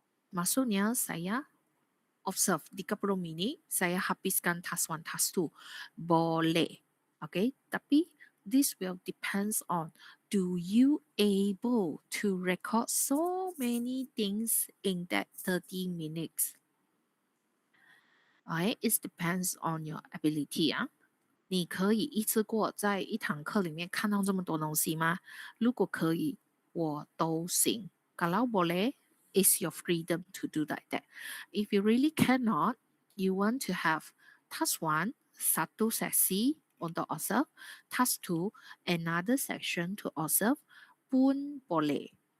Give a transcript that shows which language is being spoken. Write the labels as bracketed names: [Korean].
[Malay] Maksudnya saya observe 30 minit, saya habiskan task 1, task 2. Boleh. [English] Okay, tapi this will depends on do you able to record so many things in that 30 minutes. Alright, it depends on your ability 啊。 [Chinese] 你可以一次过在一堂课里面看到这么多东西吗？如果可以，我都行。 [Malay] Kalau boleh, [English] it's your freedom to do like that. If you really cannot, you want to have task 1, [Malay] satu sesi untuk observe, [English] task 2, another section to observe, [Malay] pun boleh.